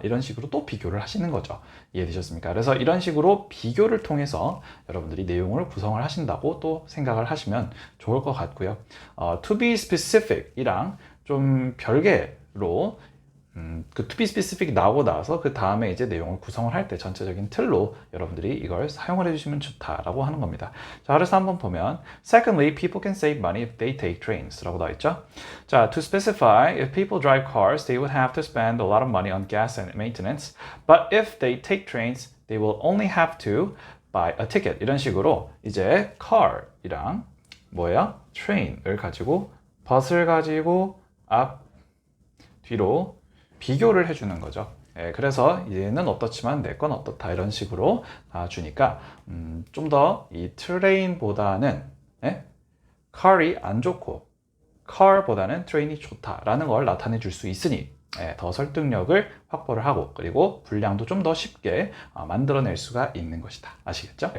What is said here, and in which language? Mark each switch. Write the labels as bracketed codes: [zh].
[ko] 이런 식으로 또 비교를 하시는 거죠. 이해되셨습니까? 그래서 이런 식으로 비교를 통해서 여러분들이 내용을 구성을 하신다고 또 생각을 하시면 좋을 것 같고요. To be specific 이랑 좀 별개로 그 to be specific 나오고 나서 그 다음에 이제 내용을 구성을 할 때 전체적인 틀로 여러분들이 이걸 사용을 해주시면 좋다라고 하는 겁니다. 자, 그래서 한번 보면 [en] Secondly, people can save money if they take trains [ko] 라고 나와 있죠. [en] 자, to specify, if people drive cars, they would have to spend a lot of money on gas and maintenance. But if they take trains, they will only have to buy a ticket. [ko] 이런 식으로 이제 car이랑 뭐예요? train을 가지고 bus을 가지고 앞, 뒤로 비교를 해주는 거죠. 그래서 얘는 어떻지만 내 건 어떻다 이런 식으로 주니까 좀 더 이 트레인보다는 car이 안 좋고 car보다는 트레인이 좋다라는 걸 나타내 줄 수 있으니 더 설득력을 확보를 하고 그리고 분량도 좀 더 쉽게 만들어낼 수가 있는 것이다. 아시겠죠?